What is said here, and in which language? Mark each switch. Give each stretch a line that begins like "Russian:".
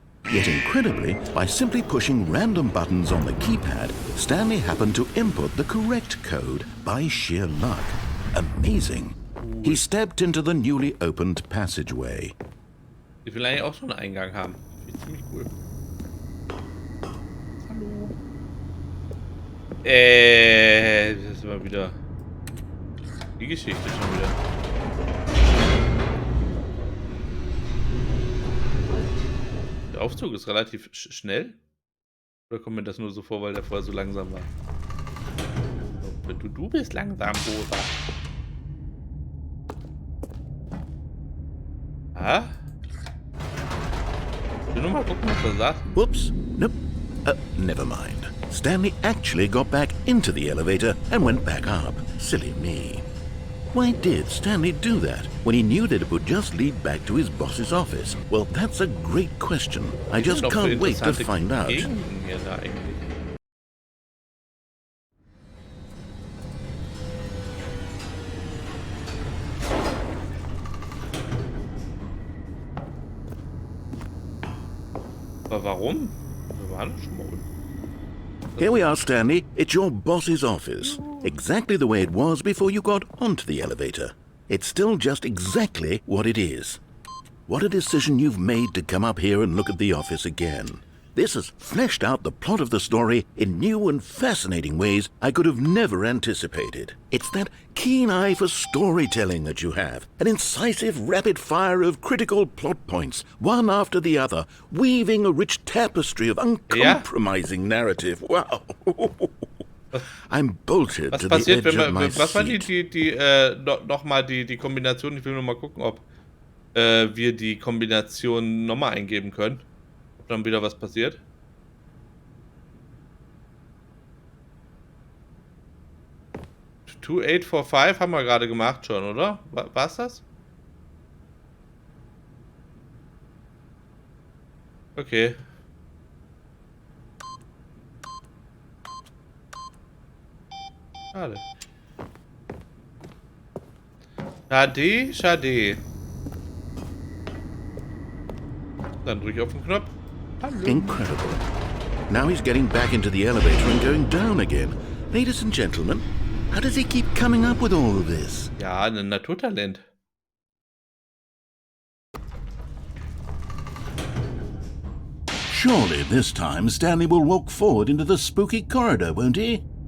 English: Yet incredibly, by simply pushing random buttons on the keypad, Stanley happened to input the correct code by sheer luck. Amazing. He stepped into the newly opened passageway.
German: Ich will eigentlich auch so einen Eingang haben. Finde ich ziemlich cool. Hallo. Das ist immer wieder die Geschichte schon wieder. Der Aufzug ist relativ schnell. Oder kommt mir das nur so vor, weil der vorher so langsam war? Du bist langsam, Rosa. Ah? Ich will nur mal gucken, was er sagt.
English: Whoops. Nope. Never mind. Stanley actually got back into the elevator and went back up. Silly me. Why did Stanley do that when he knew that it would just lead back to his boss's office? Well, that's a great question. I just can't wait to find out.
German: Gegenden hier da eigentlich. Aber warum? Wir waren schon mal unten.
English: Here we are, Stanley. It's your boss's office. Exactly the way it was before you got onto the elevator. It's still just exactly what it is. What a decision you've made to come up here and look at the office again. This has fleshed out the plot of the story in new and fascinating ways I could have never anticipated. It's that keen eye for storytelling that you have, an incisive rapid fire of critical plot points, one after the other, weaving a rich tapestry of uncompromising narrative. Wow. I'm bolted to the edge of my seat.
German: Was war nochmal die Kombination? Ich will nur mal gucken, ob wir die Kombination nochmal eingeben können. Ob dann wieder was passiert. « 2845 haben wir gerade gemacht schon, oder? War's das? Okay. Schade. Schade, schade. Dann drücke ich auf den Knopf. Hallo.
English: Incredible. Now he's getting back into the elevator and going down again. Ladies and gentlemen, how does he keep coming up with all of this?
German: Ja, ein Naturtalent.
English: Surely this time Stanley will walk forward into the spooky corridor, won't he?